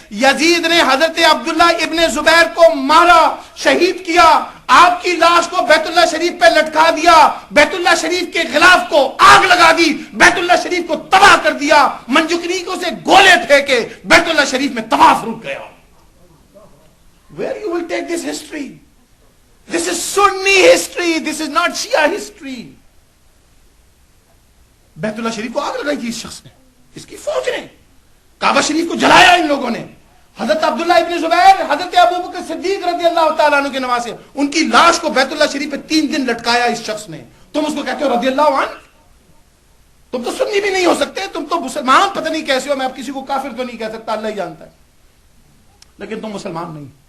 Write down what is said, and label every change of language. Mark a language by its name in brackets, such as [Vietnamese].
[Urdu] یزید نے حضرت عبداللہ ابن زبیر کو مارا، شہید کیا، آپ کی لاش کو بیت اللہ شریف پہ لٹکا دیا، بیت اللہ شریف کے غلاف کو آگ لگا دی، بیت اللہ شریف کو تباہ کر دیا، منجنیقوں سے گولے پھینکے، بیت اللہ شریف میں طواف رک گیا. [English] Where you will take this history? This is Sunni history, this is not Shia history. [Urdu] بیت اللہ شریف کو آگ لگائی تھی اس شخص نے، اس کی فوج نے. کعبہ شریف کو جلایا ان لوگوں نے. حضرت عبداللہ ابن زبیر، حضرت ابو بکر صدیق رضی اللہ تعالیٰ عنہ کے نواسے، ان کی لاش کو بیت اللہ شریف پہ 3 دن لٹکایا اس شخص نے. تم اس کو کہتے ہو رضی اللہ عنہ؟ تم تو سنی بھی نہیں ہو سکتے، تم تو مسلمان پتہ نہیں کیسے ہو. میں اب کسی کو کافر تو نہیں کہہ سکتا، اللہ ہی جانتا ہے، لیکن تم مسلمان نہیں.